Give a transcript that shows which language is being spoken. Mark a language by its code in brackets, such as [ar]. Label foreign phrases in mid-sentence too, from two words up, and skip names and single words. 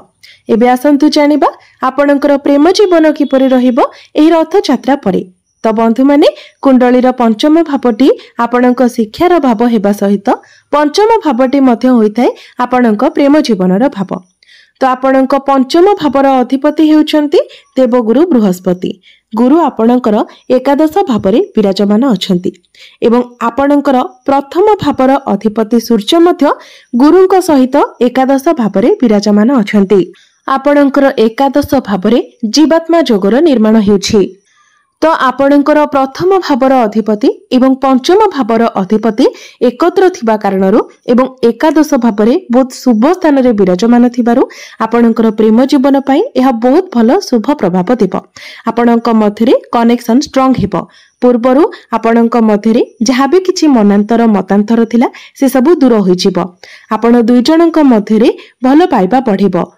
[or] ଏବେ ଆସନ୍ତୁ ଜାଣିବା ଆପଣଙ୍କର ପ୍ରେମ ଜୀବନ କିପରି ରହିବ ଏହି ରଥଯାତ୍ରା ପରେ। ତ ବନ୍ଧୁ ମାନେ କୁଣ୍ଡଳୀର ପଞ୍ଚମ ଭାବଟି ଆପଣଙ୍କ ଶିକ୍ଷାର ଭାବ ହେବା ସହିତ ପଞ୍ଚମ ଭାବଟି ମଧ୍ୟ ହୋଇଥାଏ ଆପଣଙ୍କ ପ୍ରେମ ଜୀବନର ଭାବ। ତ ଆପଣଙ୍କ ପଞ୍ଚମ ଭାବର ଅଧିପତି ହେଉଛନ୍ତି ଦେବଗୁରୁ ବୃହସ୍ପତି। ଗୁରୁ ଆପଣଙ୍କର ଏକାଦଶ ଭାବରେ ବିରାଜମାନ ଅଛନ୍ତି ଏବଂ ଆପଣଙ୍କର ପ୍ରଥମ ଭାବର ଅଧିପତି ସୂର୍ଯ୍ୟ ମଧ୍ୟ ଗୁରୁଙ୍କ ସହିତ ଏକାଦଶ ଭାବରେ ବିରାଜମାନ ଅଛନ୍ତି। ଆପଣଙ୍କର ଏକାଦଶ ଭାବରେ ଜୀବାତ୍ମା ଯୋଗର ନିର୍ମାଣ ହେଉଛି। ତ ଆପଣଙ୍କର ପ୍ରଥମ ଭାବର ଅଧିପତି ଏବଂ ପଞ୍ଚମ ଭାବର ଅଧିପତି ଏକତ୍ର ଥିବା କାରଣରୁ ଏବଂ ଏକାଦଶ ଭାବରେ ବହୁତ ଶୁଭ ସ୍ଥାନ ରେ ବିରାଜମାନ ଥିବାରୁ ଆପଣଙ୍କର ପ୍ରେମ ଜୀବନ ପାଇଁ ଏହା ବହୁତ ଭଲ ଶୁଭ ପ୍ରଭାବ ଦେବ। ଆପଣଙ୍କ ମଧ୍ୟରେ [en] connection strong [or] ହେବ। ପୂର୍ବରୁ ଆପଣଙ୍କ ମଧ୍ୟରେ ଯାହା ବି କିଛି ମନାନ୍ତର ମତାନ୍ତର ଥିଲା ସେ ସବୁ ଦୂର ହୋଇଯିବ। ଆପଣ ଦୁଇ ଜଣଙ୍କ ମଧ୍ୟରେ ଭଲ ପାଇବା ବଢ଼ିବ।